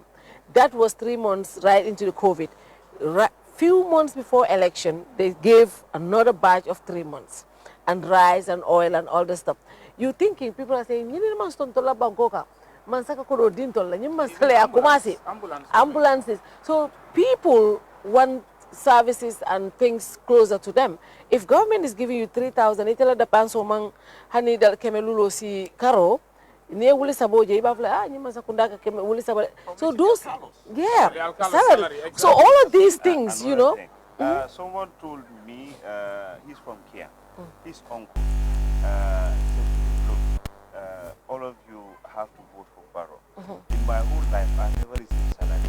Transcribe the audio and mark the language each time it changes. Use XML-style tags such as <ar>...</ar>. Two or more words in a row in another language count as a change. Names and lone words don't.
<en>That was 3 months right into the COVID. Few months before election, they gave another batch of 3 months, and rice and oil and all the stuff. You thinking people are saying, ambulances. So people want services and things closer to them. If government is giving you 3,000,</en> <man>itala da panso mang hani dal kemelulo si karo, ne wuli saboje iba fla nyima sakunda ka keme wuli saboje.</man> <en>So those, salary. So all of these things, Someone told me he's from Kerr. His uncle said, look, all of you have to vote for Barrow. In my whole life, I never received salary.</en>